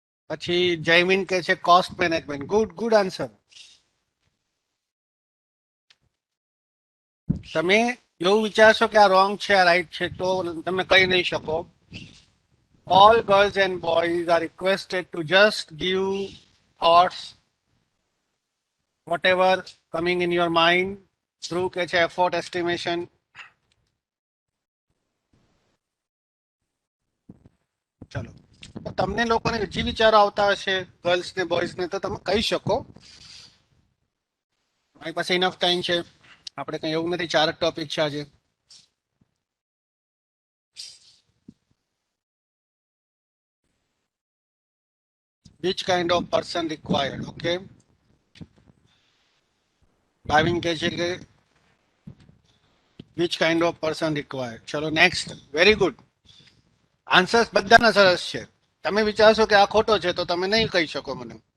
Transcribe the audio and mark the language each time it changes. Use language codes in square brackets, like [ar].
[gu] પછી જયમીન કે છે cost management. [en] Good good answer. [gu] તમે એવું વિચારશો કે આ રોંગ છે આ રાઈટ છે તો તમે કહી નહીં શકો. [en] All girls and boys are requested to just give thoughts, whatever coming in your mind, through [gu] કે છે [en] effort estimation. [gu] ચલો, તમને લોકોને જે વિચારો આવતા હશે ગર્લ્સ ને બોયઝ ને તો તમે કહી શકો. મારી પાસે ઇનફ ટાઈમ છે. આપણે કઈ એવું નથી, 4 જ ટોપિક છે આજે. [en] Which kind of person required? Okay. [gu] Bhavin કહે છે કે [en] which kind of person required. ચલો next. Very good. [gu] આન્સર્સ બધાના સરસ છે. તમે વિચારશો કે આ ખોટો છે તો તમે નહીં કહી શકો મને.